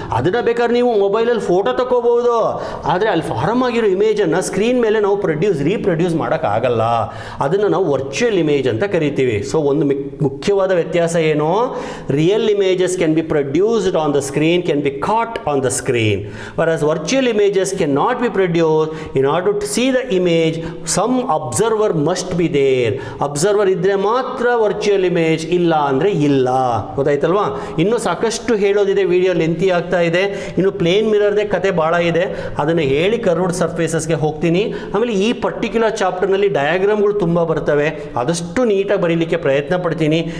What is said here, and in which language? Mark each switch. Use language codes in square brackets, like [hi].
[kn] ಅದನ್ನು ಬೇಕಾದ್ರೆ ನೀವು ಮೊಬೈಲಲ್ಲಿ ಫೋಟೋ ತಗೋಬಹುದು, ಆದರೆ ಅಲ್ಲಿ ಫಾರಮ್ ಆಗಿರೋ ಇಮೇಜನ್ನು ಸ್ಕ್ರೀನ್ ಮೇಲೆ ನಾವು ರೀಪ್ರೊಡ್ಯೂಸ್ ಮಾಡೋಕ್ಕಾಗಲ್ಲ. ಅದನ್ನು ನಾವು ವರ್ಚುವಲ್ ಇಮೇಜ್ ಅಂತ ಕರಿತೀವಿ. ಸೊ ಒಂದು ಮುಖ್ಯವಾದ ವ್ಯತ್ಯಾಸ ಏನು, [en] Real images can be produced on the screen, can be caught on the screen, whereas virtual images cannot be produced. In order to see the image, some observer must be there. [kn] Observer ಇದ್ದರೆ ಮಾತ್ರ virtual image, ಇಲ್ಲ ಅಂದರೆ ಇಲ್ಲ. ಗೊತ್ತಾಯ್ತಲ್ವಾ? ಇನ್ನೂ ಸಾಕಷ್ಟು ಹೇಳೋದಿದೆ, video lengthy ಆಗ್ತಾ ಇದೆ. ಇನ್ನು ಪ್ಲೇನ್ ಮಿರರ್ದೇ ಕತೆ ಭಾಳ ಇದೆ, ಅದನ್ನು ಹೇಳಿ ಕರ್ವ್ಡ್ ಸರ್ಫೇಸಸ್ಗೆ ಹೋಗ್ತೀನಿ. ಆಮೇಲೆ ಈ ಪರ್ಟಿಕ್ಯುಲರ್ ಚಾಪ್ಟರ್ನಲ್ಲಿ ಡಯಾಗ್ರಾಮ್ಗಳು ತುಂಬ ಬರ್ತವೆ, ಆದಷ್ಟು ನೀಟಾಗಿ ಬರೀಲಿಕ್ಕೆ ಪ್ರಯತ್ನ ಪಡ್ತೀನಿ.